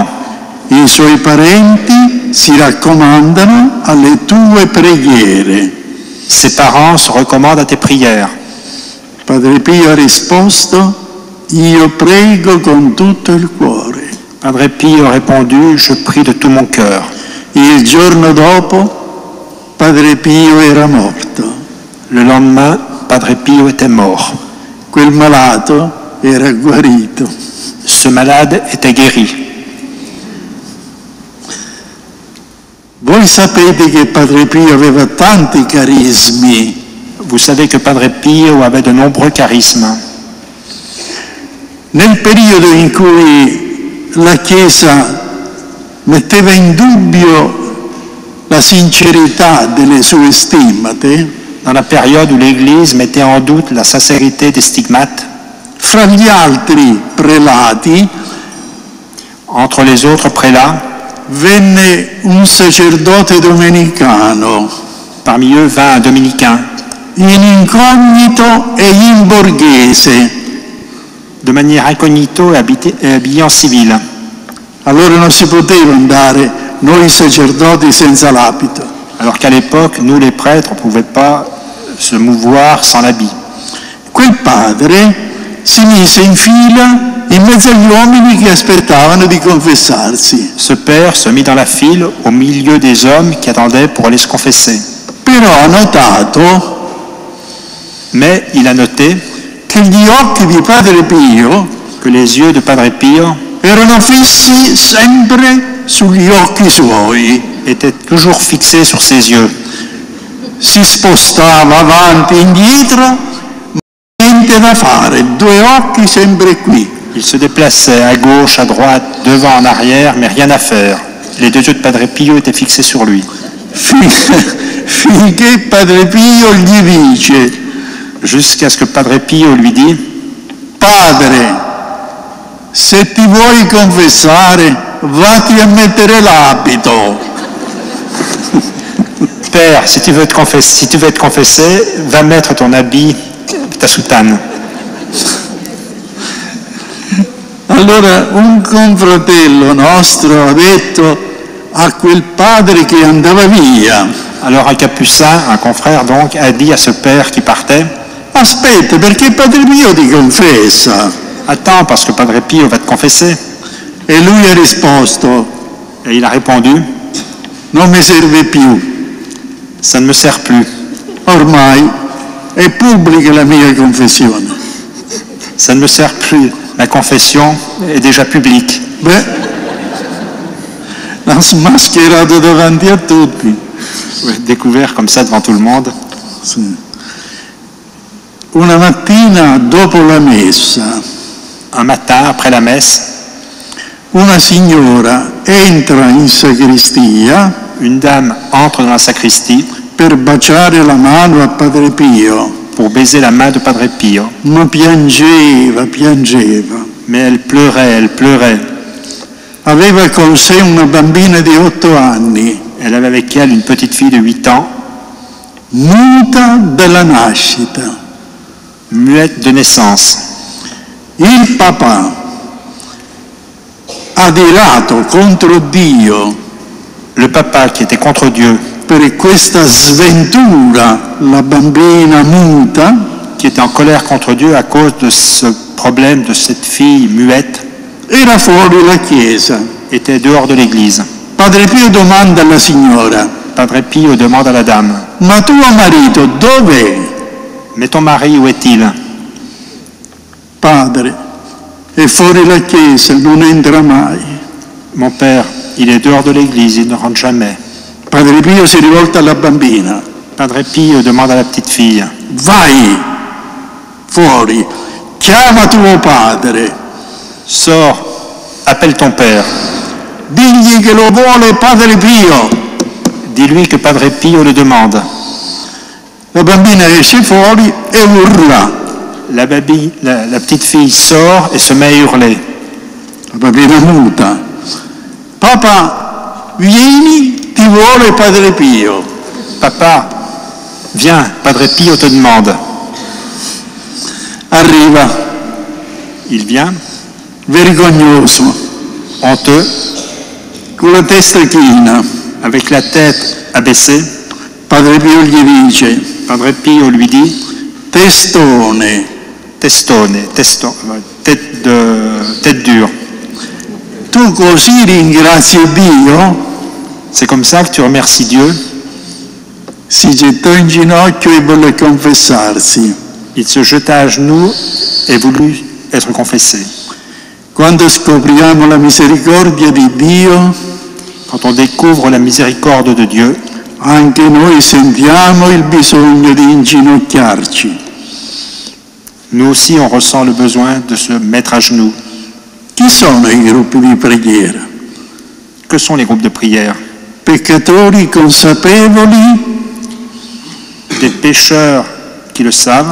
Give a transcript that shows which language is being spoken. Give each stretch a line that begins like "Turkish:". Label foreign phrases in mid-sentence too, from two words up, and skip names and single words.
Italian: I suoi parenti si raccomandano alle tue preghiere.
French: Ses parents se recommandent à tes prières.
Italian: Padre Pio ha risposto: io prego con tutto il cuore.
French: Padre Pio a répondu, je prie de tout mon cœur.
Italian: Il giorno dopo Padre Pio era morto.
French: Le lendemain, Padre Pio était mort.
Italian: Quel malato era guarito.
French: Ce malade était guéri.
Italian: Voi sapete che Padre Pio aveva tanti carismi.
French: Vous savez que Padre Pio avait de nombreux charismes.
Italian: Nel periodo in cui la Chiesa metteva in dubbio la sincerità delle sue stigmate,
French: Dans la période où l'Église mettait en doute la sincérité des stigmates,
Italian: fra gli altri prelati
French: entre les autres prélats,
Italian: venne un sacerdote domenicano,
French: parmi eux vint un dominicain,
Italian: in incognito e in borghese.
French: de manière incognito et habillé en civil.
Italian: Allora non si poteva andare noi sacerdoti senza l'abito.
French: Alors qu'à l'époque, nous les prêtres, on ne pouvait pas se mouvoir sans l'habit.
Italian: Quel padre si mise in fila in mezzo agli uomini che aspettavano di confessarsi.
French: Ce père se mit dans la file au milieu des hommes qui attendaient pour aller se confesser.
Italian: Però ha notato
French: Mais il a noté
Italian: che gli occhi di Padre Pio
French: que les yeux de Padre Pio
Italian: erano fissi sempre sugli occhi suoi.
French: étaient toujours fixés sur ses yeux.
Italian: Si spostava avanti e indietro, ma niente da fare, due occhi sempre qui.
French: Il se déplaçait à gauche, à droite, devant, en arrière, mais rien à faire. Les deux yeux de Padre Pio étaient fixés sur lui.
Italian: Finché Padre Pio gli dice:
French: Jusqu'à ce que Padre Pio lui dit:
Italian: Padre, se ti vuoi confessare, vatti a mettere l'abito.
French: Père, si tu veux te confesser, va mettre ton habit, ta soutane.
Italian: Allora un confratello nostro ha detto a quel padre che andava via:
French: Alors un capucin, un confrère donc, a dit à ce père qui partait:
Italian: aspetta, perché Padre Pio ti confessa.
French: Attends, parce que Padre Pio va te confesser.
Italian: E lui ha risposto:
French: Et il a répondu:
Italian: non mi serve più,
French: Ça ne me sert plus.
Italian: ormai è pubblica la mia confessione.
French: Ça ne me sert plus. La confession est déjà publique.
Italian: Beh, l'ha smascherato davanti a tutti.
French: Découvert comme ça devant tout le monde.
Italian: Sì. Una mattina dopo la messa,
French: Un matin, après la messe,
Italian: una signora entra in sacrestia
French: une dame entre dans la sacristie
Italian: per baciare la mano a Padre Pio,
French: pour baiser la main de Padre Pio.
Italian: ma piangeva.
French: Mais elle pleurait.
Italian: Aveva con sé una bambina di 8 anni.
French: Elle Elle avait avec elle une petite fille de 8 ans,
Italian: muta dalla nascita.
French: muette de naissance.
Italian: Il papà, adirato contro Dio
French: Le papa qui était contre Dieu,
Italian: per questa sventura, la bambina muta,
French: qui était en colère contre Dieu à cause de ce problème de cette fille muette,
Italian: era fuori la chiesa.
French: était dehors de l'église.
Italian: Padre Pio domanda alla signora:
French: Padre Pio demande à la dame,
Italian: ma tuo marito dov'è?
French: mais ton mari, où est-il?
Italian: Padre, è fuori la chiesa, non entra mai.
French: Mon père, il est dehors de l'église, il ne rentre jamais.
Italian: Padre Pio si rivolta alla bambina:
French: Padre Pio demande à la petite fille,
Italian: vai fuori, chiama tuo padre,
French: sors, appelle ton père,
Italian: digli che lo vuole Padre Pio.
French: dis-lui que Padre Pio le demande.
Italian: La bambina esce fuori e urla.
French: La petite fille sort et se met à hurler.
Italian: La bambina muta: papà, vieni, ti vuole Padre Pio.
French: Papa, viens, Padre Pio te demande.
Italian: Arriva,
French: Il vient,
Italian: vergognoso,
French: honteux,
Italian: con la testa china.
French: avec la tête abaissée.
Italian: Padre Pio gli dice:
French: Padre Pio lui dit,
Italian: testone,
French: tête dure.
Italian: tu così ringrazi Dio?
French: C'est comme ça que tu remercies Dieu.
Italian: Si gettò in ginocchio e volle confessarsi.
French: Il se jeta à genoux et voulut être confessé.
Italian: Quando scopriamo la misericordia di Dio,
French: Quand on découvre la miséricorde de Dieu,
Italian: anche noi sentiamo il bisogno di inginocchiarci.
French: nous aussi on ressent le besoin de se mettre à genoux.
Italian: Chi sono i gruppi di preghiera?
French: Que sont les groupes de prière?
Italian: Peccatori consapevoli
French: Des pécheurs qui le savent,